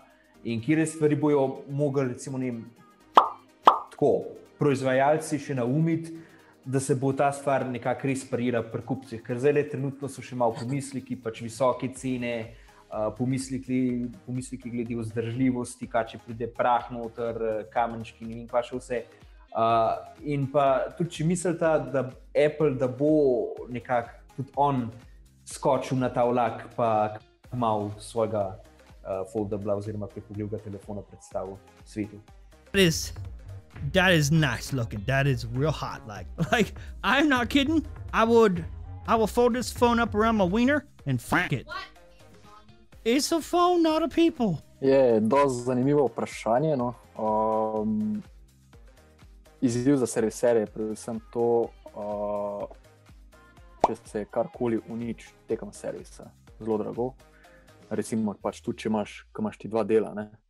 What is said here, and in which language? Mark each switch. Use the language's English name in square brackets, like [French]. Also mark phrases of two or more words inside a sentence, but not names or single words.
[Slovenian] In kire stvari bojo mogli, recimo, tako, proizvajalci še naumiti, da se bo ta stvar nekako res parirala pri kupcih, ker zdaj trenutno so še malo pomisliki, pač visoke cene, pomisliki glede vzdržljivosti, kaj če pride prah noter, kamenčki, ne vem, pa še vse. In pa tudi, če mislite, da Apple, da bo nekako tudi on skočil na ta vlak, pa malo svojega foldabla oziroma pripogljivega telefona predstavil svetu. [English] That is nice looking. That is real hot. Like I'm not kidding. I will fold this phone up around my wiener and fuck it. What? It's a phone, not a people. [Slovenian] Je dosti zanimivo vprašanje, no. Izziv za serviserje je predvsem to, če se karkoli uniči tekom servisa, zelo drago. Recimo pač tudi, če imaš ti dva dela, ne.